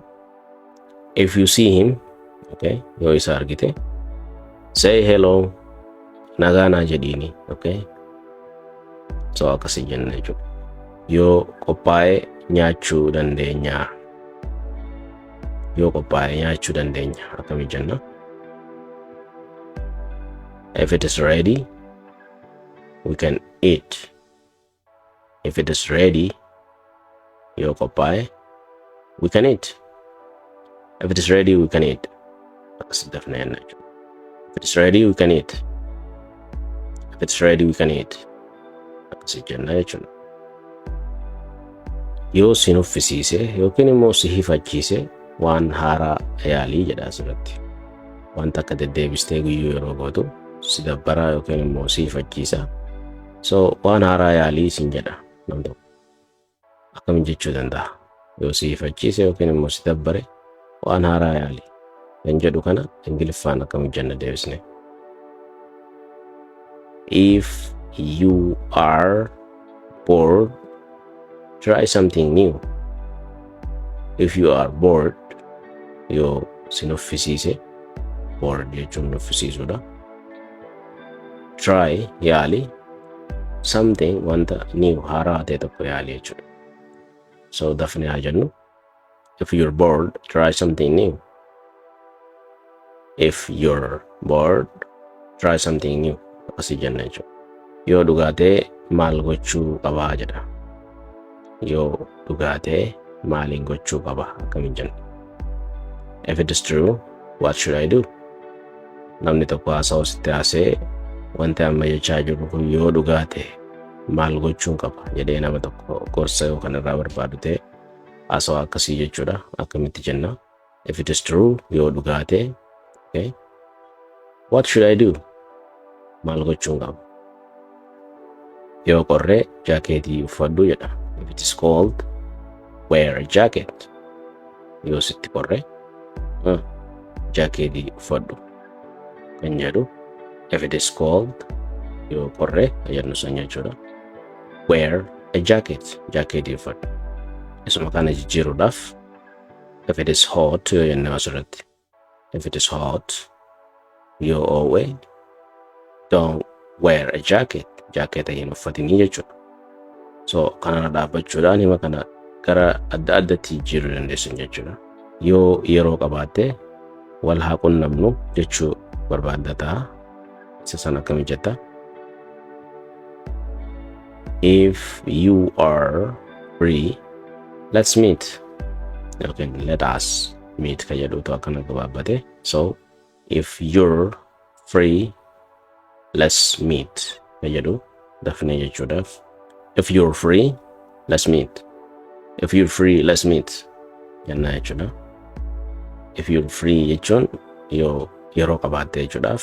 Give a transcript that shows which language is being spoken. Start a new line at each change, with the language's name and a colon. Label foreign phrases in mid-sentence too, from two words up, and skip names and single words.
English: If you see him,
Oromo: okay, yoo isa argite,
English: say hello,
Oromo: nagaa naa jedhiini, okay? So akkasi jenna jechuudha. Yoo qophaa'e nyaachuu dandeenya. Yoo qophaa'e nyaachuu dandeenya akkami jenna?
English: If it is ready, we can eat. If it is ready,
Oromo: yoo qophaa'e,
English: we can eat. If it is ready, we can eat.
Oromo: Akkasi dafnee jenna jechuudha.
English: If it is ready, we can eat. If it's ready, we can eat.
Oromo: Akkasi jenna jechuudha. Yoo si nuffisiise yookiin immoo si hifachiise waan haaraa yaalii jedha asirratti. Wanta akka deddeebistee guyyuu yeroo gootu si dabbaraa yookiin immoo si hifachiisa. So waan haaraa yaalii sin jedha nam tokko. Akkam jechuu danda'a? Yoo si hifachiise yookiin immoo si dabbare waan haaraa yaalii kan jedhu kana Ingiliffaan akkam jenna deebisne.
English: If you are bored, try something new. If you are bored,
Oromo: yoo si nuffisiise, bored jechuun nuffisiisuudha. Try yaali something wanta new haaraa ta'e tokko yaali jechuudha. So dafnee haa jennu.
English: If you're bored, try something new. If you're bored, try something new.
Oromo: Akkasi jenna jechuudha. Yoo dhugaatee maal gochuu qabaa jedha. Yoo dhugaatee maaliin gochuu qaba akkami jenna.
English: If it is true, what should I do?
Oromo: Namni tokko haasa'u sitti haasee wanti amma jechaa jiru kun yoo dhugaatee maal gochuun qaba jedhee nama tokko gorsa yookaan irraa barbaadu ta'e haasa'u akkasii jechuudha. Akkamitti jenna?
English: If it is true,
Oromo: yoo dhugaatee,
English: okay, what should I do?
Oromo: Maal gochuun qaba. Yoo qorree jaakeetii uffadhu jedha.
English: If it is cold, wear a jacket.
Oromo: Yoo sitti qorree jaakeetii uffadhu kan jedhu.
English: If it is cold,
Oromo: yoo qorree jennu san jechuudha.
English: Wear a jacket.
Oromo: Jaakeetii uffadhu. Isuma kana jijjiiruudhaaf
English: if it is hot
Oromo: yoo jennu asirratti.
English: If it is hot,
Oromo: yoo oowwe,
English: don't wear a jacket.
Oromo: Jaaketa hin uffatinii jechuudha. So kanana dhaabbachuudhaan hima kana gara adda addatti jijjiiruu dandeessan jechuudha. Yoo yeroo qabaatte wal haa qunnamnu jechuu barbaaddataa. Isa sana akkami jetta?
English: If you are free, let's meet. Okay, let us meet
Oromo: ka jedhutu akkana gabaabbate.
English: So if you're free, let's meet
Oromo: ka jedhu dafnee jechuudhaaf.
English: If you're free, let's meet. If you're free, let's meet.
Oromo: Jenna jechuudha.
English: If you're free
Oromo: jechuun yoo yeroo qabaatte jechuudha.